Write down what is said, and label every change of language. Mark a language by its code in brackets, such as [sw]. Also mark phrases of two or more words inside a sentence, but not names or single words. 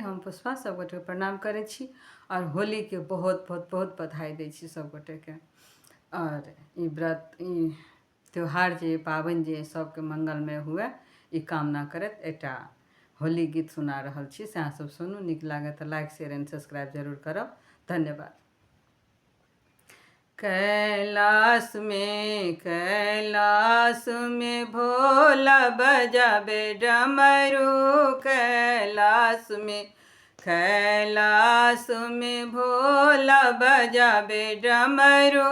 [mai] हम पुष्पा सबगोटे प्रणाम करै छी और होली के बहुत बहुत बहुत बधाई दै छी सबगोटे के। और ई व्रत ई त्यौहार जे पाबनि जे सबके मंगलमय हुए ई कामना करैत एकटा होली गीत सुना रहल छी, से अहाँ सब सुनू। नीक लागे तो [en] like share and subscribe [mai] जरूर करब। धन्यवाद। कैलाश में भोला बजाबे डमरू। कैलाश में भोला बजाबे डमरू।